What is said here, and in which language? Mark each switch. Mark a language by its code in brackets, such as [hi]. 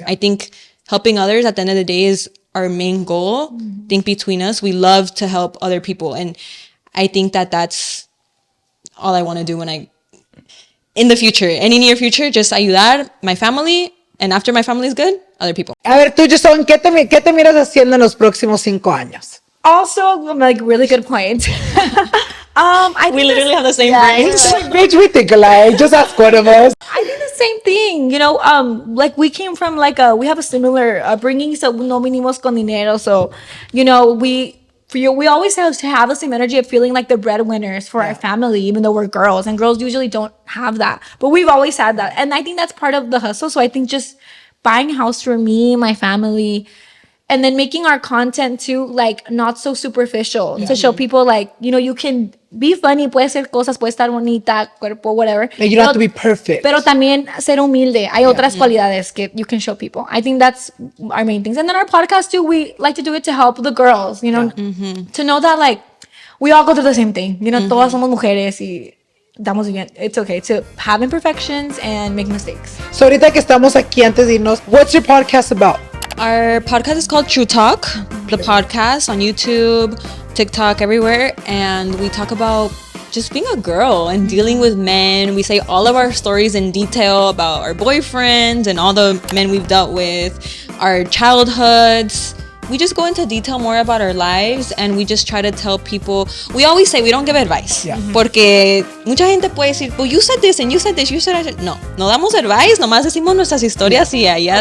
[en] I think helping others at the end of the day is our main goal. I think between us, we love to help other people. And I think that that's all I want to do in the future, any near future, just ayudar my family. And after my family is good, other people. [es] A ver, tú, Jason, ¿qué te miras haciendo en los próximos 5 años? [en] Also, like, really good point. We literally have the same brains. Bitch, we think alike. Just ask one of us. I think the same thing, you know, like we came from we have a similar upbringing, so [es] no vinimos con dinero, [en] so, you know, we always have to have the same energy of feeling like the breadwinners for our family, even though we're girls, and girls usually don't have that, but we've always had that, and I think that's part of the hustle. So I think just buying a house for me, my family, and then making our content too, like, not so superficial, to show people, like, you know, you can be funny, [es] puede ser cosas, puede estar bonita, cuerpo, [en] whatever. Like, you don't have to be perfect. [es] Pero también ser humilde. Hay otras cualidades que [en] you can show people. I think that's our main things. And then our podcast too, we like to do it to help the girls, you know, to know that, like, we all go through the same thing. You know, [es] todas somos mujeres y damos bien. [en] It's okay to have imperfections and make mistakes. [es] So ahorita que estamos aquí antes de irnos, [en] what's your podcast about? Our podcast is called True Talk, the podcast on YouTube, TikTok, everywhere. And we talk about just being a girl and dealing with men. We say all of our stories in detail about our boyfriends and all the men we've dealt with, our childhoods. We just go into detail more about our lives and we just try to tell people. We always say we don't give advice. [es] Porque mucha gente puede decir, [en] well, you said this and you said this, you said that. [es] No damos advice, nomás decimos nuestras historias y allá